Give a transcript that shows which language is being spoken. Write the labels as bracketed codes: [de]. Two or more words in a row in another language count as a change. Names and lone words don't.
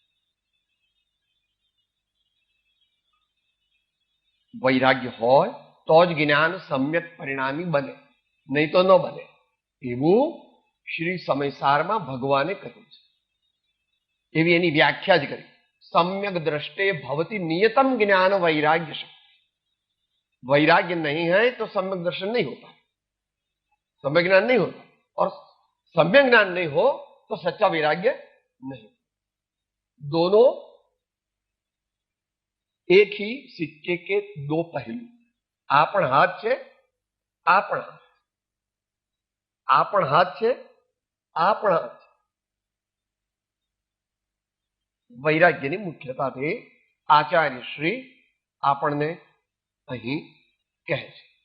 [gu] વૈરાગ્ય હોય તો જ જ્ઞાન સમ્યક પરિણામી બને, નહીં તો ન બને. એવું શ્રી સમયસારમાં ભગવાને કહ્યું છે. એવી એની વ્યાખ્યા જ કરી. [sa] सम्यक दृष्टे भवति नियतम ज्ञान वैराग्य शक्ति. [hi] वैराग्य नहीं है तो सम्यक दर्शन नहीं होता, सम्यक ज्ञान नहीं होता, और सम्यक ज्ञान नहीं हो तो सच्चा वैराग्य नहीं. दोनों एक ही सिक्के के दो पहलू. आपण हाथ છે, आपण हाथ છે, आपण हाथ. [gu] વૈરાગ્યની મુખ્યતાથી આચાર્ય શ્રી આપણને અહીં કહે છે.